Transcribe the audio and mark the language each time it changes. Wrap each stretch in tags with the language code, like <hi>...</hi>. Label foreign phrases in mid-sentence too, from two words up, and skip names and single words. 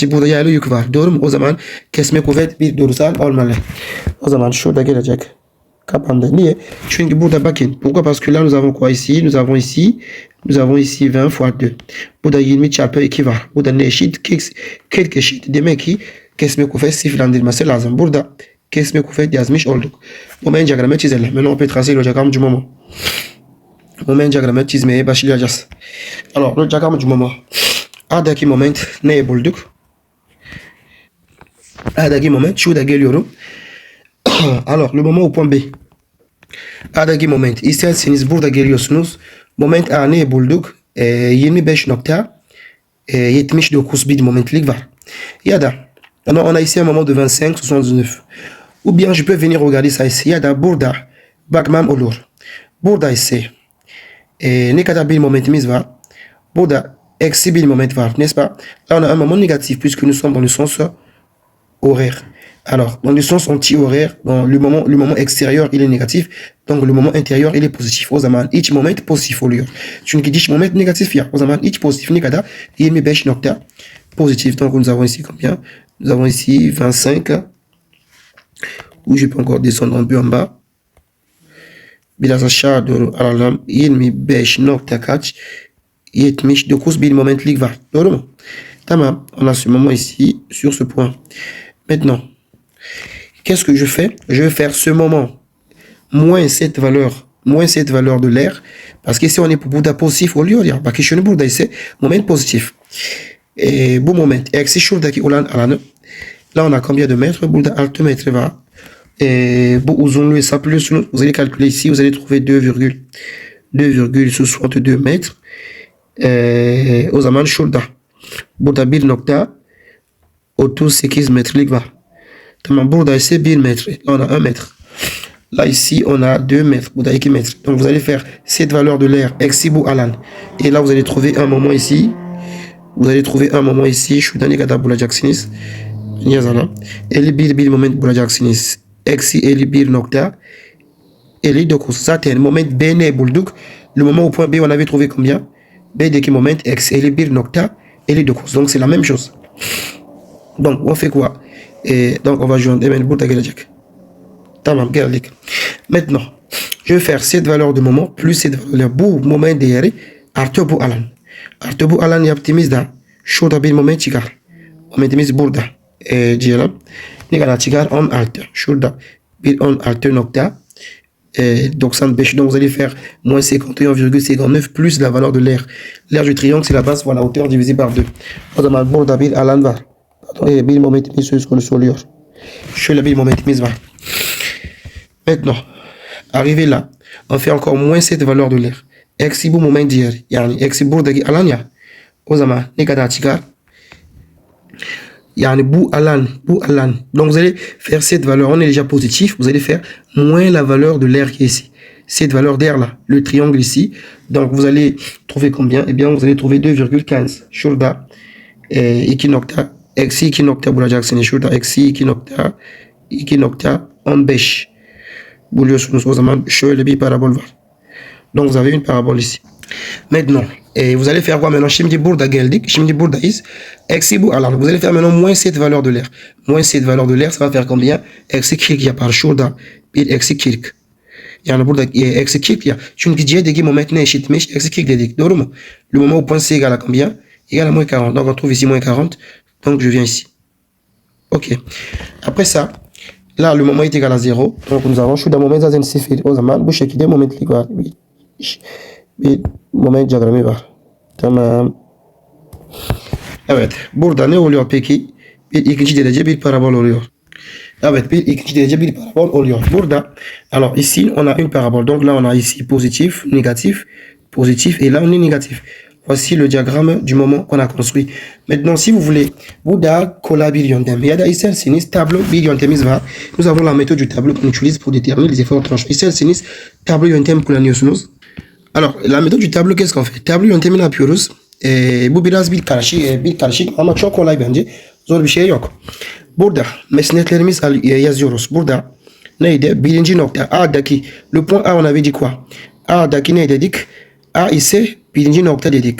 <tr>Burada yaylı yük var. Doğru mu? O zaman kesme kuvvet bir doğrusal olmalı. O zaman şurada gelecek. Kapandı. Niye? Çünkü burada bakın.</tr> <fr>Pourquoi? Parce que là nous avons quoi ici? Nous avons ici 20 fois 2.</fr> <tr>Burada 20 çarpı 2 var. Burada ne eşit? 40 eşit. Demek ki kesme kuvvet sıfırlandırması lazım. Burada kesme kuvvet yazmış olduk. Moment diyagramı çizelim.</tr> <fr>Maintenant on peut tracer le diagramme du moment.</fr> <tr>Moment diyagramı çizmeye başlayacağız.</tr> <fr>Alors, le diagramme du moment.</fr> <tr>A'daki moment neyi bulduk? A'daki moment şurada geliyorum.</tr> <fr>Alors, le moment au point B.</fr> <tr>A'daki moment. İsterseniz burada geliyorsunuz. Moment A neyi bulduk? 25,79 bir momentlik var. Ya da</tr> <fr>on a ici un moment de 25,79. Ou bien je peux venir regarder ça ici.</fr> <tr>Ya da burada bakmam olur. Burada ise ne kadar bir momentimiz var? Burada eksi bir moment var,</tr> <fr>n'est-ce pas? Là, on a un moment négatif puisque nous sommes dans le sens horaire. Alors, dans le sens anti-horaire, dans le moment extérieur, il est négatif. Donc, le moment intérieur, il est positif.</fr> <tr>O zaman iç moment pozitif oluyor. Çünkü dış moment</tr> <fr>négatif ya.</fr> <tr>O zaman iç pozitif ne kadar? 25 nokta positif.</tr> <fr>Donc, nous avons ici combien? Nous avons ici 25. Ou je peux encore descendre un peu en bas.</fr> <tr>Biraz aşağı doğru alalım. 25 nokta kaç? 79 bir momentlik var. Doğru mu? Tamam.</tr> <fr>On a ce moment ici, sur ce point. Maintenant, qu'est-ce que je fais? Je vais faire ce moment moins cette valeur de l'air. Parce qu'ici, on est pour</fr> <tr>burada positif oluyor ya. Bak şimdi burada ise moment positif. Bu moment eksi şuradaki olan alanı.</tr> <fr>Là, on a combien de mètres?</fr> <tr>Burada 6 metre var. Bu uzunluğu hesaplıyorsunuz.</tr> <fr>Vous allez calculer ici. Vous allez trouver 2,62 mètres.</fr> <tr>O zaman şurada. Burada 1,38 metrelik var. Tamam, burada ise 1 metre.</tr> <fr>Là, on a 1 mètre. Là, ici, on a 2 mètres. Burada 2 mètres. Donc, vous allez faire cette valeur de l'air</fr> <tr>eksi bu alan.</tr> <fr>Et là, vous allez trouver un moment ici. Vous allez trouver un moment ici.</fr> <tr>Şurada ne kadar bulacaksınız? Yazalım. 51 moment bulacaksınız. Eksi 51,59. Zaten moment B ne bulduk?</tr> <fr>Le moment au point B, on avait trouvé combien?</fr> <tr>B'deki moment eksi 51,59.</tr> <fr>Donc, c'est la même chose. Donc, on fait quoi? Donc, on va joindre</fr> <tr>hemen burada gelecek. Tamam, geldik.</tr> <fr>Maintenant, je vais faire cette valeur de moment plus cette valeur.</fr> <tr>Bu moment değeri artı bu alan. Artı bu alan yaptığımızda şurada bir moment çıkar. Momentimiz burada. Diyelim. Ne kadar çıkar? 16. Şurada bir 16 nokta 95.</tr> <fr>Donc, vous allez faire moins 51,59 plus la valeur de l'air. L'air du triangle, c'est la base, voilà, hauteur divisée par 2.</fr> <tr>O zaman burada bir alan var. Bir momentimiz söz konusu oluyor. Şöyle bir momentimiz var.</tr> <fr>Maintenant, arrivé là, on fait encore moins cette valeur de l'air.</fr> <tr>Eksi bu moment diğeri. Yani eksi buradaki alan ya. O zaman ne kadar çıkar? Yani bu alan.</tr> <fr>Donc, vous allez faire cette valeur. On est déjà positif. Vous allez faire moins la valeur de l'air qui est ici. Cette valeur d'air là. Le triangle ici. Donc, vous allez trouver combien? Eh bien, vous allez trouver 2,15.</fr> <tr>Şurada 2 nokta. Eksi 2 nokta bulacaksınız. Şurada eksi 2,15. Buluyorsunuz. O zaman şöyle bir parabol var.</tr> <fr>Donc, vous avez une parabole ici. Maintenant, vous allez faire quoi maintenant?</fr> <tr>Şimdi burada geldik. Şimdi buradayız. Eksi bu alan.</tr> <fr>Vous allez faire maintenant moins cette valeur de l'air. Moins cette valeur de l'air, ça va faire combien?</fr> <tr>Eksi 40 yapar. Şurada bir eksi 40. Yani burada eksi 40 ya. Çünkü C'deki moment ne eşitmiş? Eksi 40 dedik. Doğru mu?</tr> <fr>Le moment au point C égale à combien? Égale à moins 40. Donc, on trouve ici moins 40. Donc, je viens ici. OK. Après ça, là, le moment est égal à 0. Donc, nous avons</fr> <tr>şurada moment zaten 0. O zaman bu şekilde momentlik var. Bir moment diyagramı var. Tamam. Evet. Burada ne oluyor peki? Bir ikinci derece bir parabol oluyor. Evet, bir ikinci derece bir parabol oluyor. Burada,</tr> <fr>alors ici, on a une parabole. Donc là, on a ici positif, négatif, positif, et là, on est négatif. Voici le diagramme du moment qu'on a construit. Maintenant, si vous voulez,</fr> <tr>burada kola bir yöntem. Ya da isterseniz tablo bir yöntemimiz var.</tr> <fr>Nous avons la méthode du tableau qu'on utilise pour déterminer les efforts tranchants.</fr> <tr>İsterseniz tablo yöntem kullanıyorsunuz.</tr> <fr>Alors, la méthode du tableau, qu'est-ce qu'on fait?</fr> <tr>Tablo yöntemini yapıyoruz. Bu biraz bir karışık ama çok kolay bence. Zor bir şey yok. Burada mesnetlerimiz yazıyoruz. Burada neydi? Birinci nokta A'daki.</tr> <fr>Le point A, on avait dit quoi?</fr> <tr>A'daki ne dedik? A ise birinci nokta dedik.</tr>